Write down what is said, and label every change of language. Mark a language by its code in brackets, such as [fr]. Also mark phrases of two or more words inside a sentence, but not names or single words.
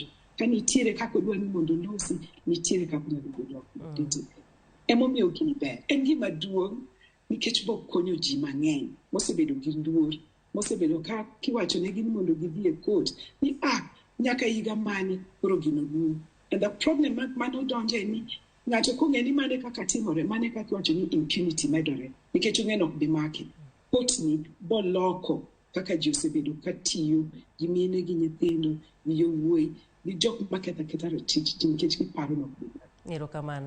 [luo] Ka nitiere kaka odwa ni mondo losi nitiere kaka nyalo bedo. Emomiyo gini ber. En gima duong' nikech bo konyo ji mang'eny mosebedo gi luor mosebedo ka kiwacho ne gin mondo gidhi e court ni nyaka higa mani koro gino duong'. [en] And the problem [luo] mano donje ni ng'ato kong'e ni mane kaka timore mane kaka wacho ni impunity medore nikech ong'e nok bi maki. Court ni bo loko kaka ji osebedo ka tiyo gi mine gi nyithindo gi yowuoyi gi jok maketha ratich nikech giparo nok bi maki.